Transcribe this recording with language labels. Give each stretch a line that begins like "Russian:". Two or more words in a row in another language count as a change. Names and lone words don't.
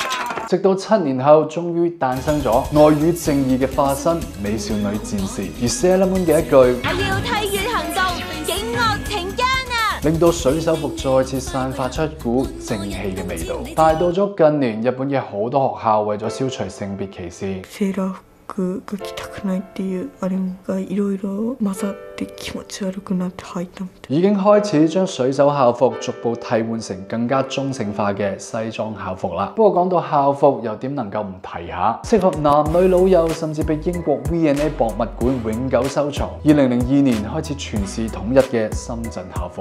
Cantonese: 直到7年後，終於誕生咗愛與正義嘅化身美少女戰士，而 Sailor Moon 嘅一句我要替月行動，警惡懲奸啊，令到水手服再次散發出一股正氣嘅味道。但係到咗近年，日本嘅好多學校為咗消除性別歧視，
Japanese: セーラー服が着たくないっていうあれがいろいろ混ざって気持ち悪くなって履いたみたい。
Cantonese: 已經開始將水手校服逐步替換成更加中性化嘅西裝校服啦。不過講到校服，又點能夠唔提下適合男女老幼，甚至被英國 V&A 博物館永久收藏，2002年開始全市統一嘅深圳校服。